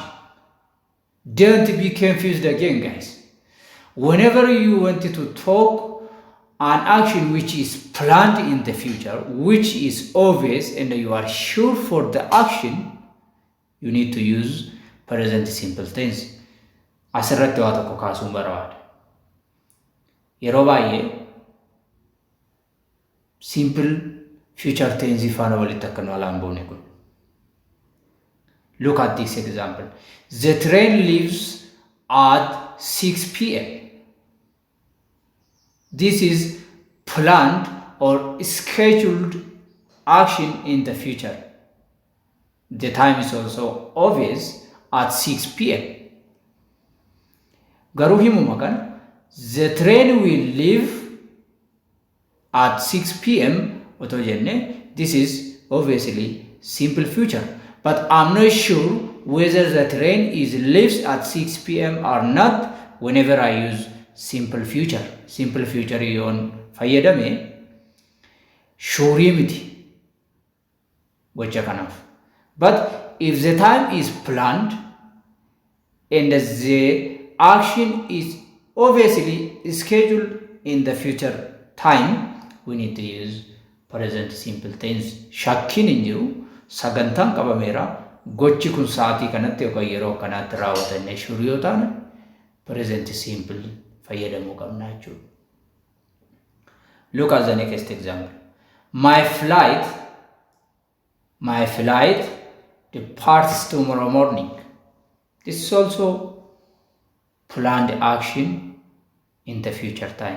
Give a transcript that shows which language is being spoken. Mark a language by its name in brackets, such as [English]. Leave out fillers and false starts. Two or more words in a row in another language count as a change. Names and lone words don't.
[English] Don't be confused again, guys. Whenever you want to talk an action which is planned in the future, which is obvious and you are sure for the action, you need to use present simple tense. [Oromo] Asirratti waa tokko kaasuun barbaada. Yeroo baay'ee [English] simple future tense [Oromo] faana walitti akka nu alaan boone kun. [English] Look at this example. The train leaves at 6 p.m. This is planned or scheduled action in the future. The time is also obvious at 6 p.m. [Oromo] Garuu himuma kana [English] the train will leave at 6 p.m. [Oromo] otoo jenne, [English] this is obviously simple future. But I'm not sure whether the train leaves at 6 p.m. or not whenever I use simple future. Simple future [Oromo] yoon fayyadame shurii miti gocha kanaaf. [English] But if the time is planned and the action is obviously scheduled in the future time, we need to use present simple tense. [Oromo] Shakkiin hin jiru, sagantaan qabameera, gochi kun sa'aatii kanatti yookaan yeroo kanaatti raawwatanne shurii yoo taane [English] present simple [Oromo] fayyadamuu qabna jechuudha. [English] Look at the next example. My flight departs tomorrow morning. This is also planned action in the future time.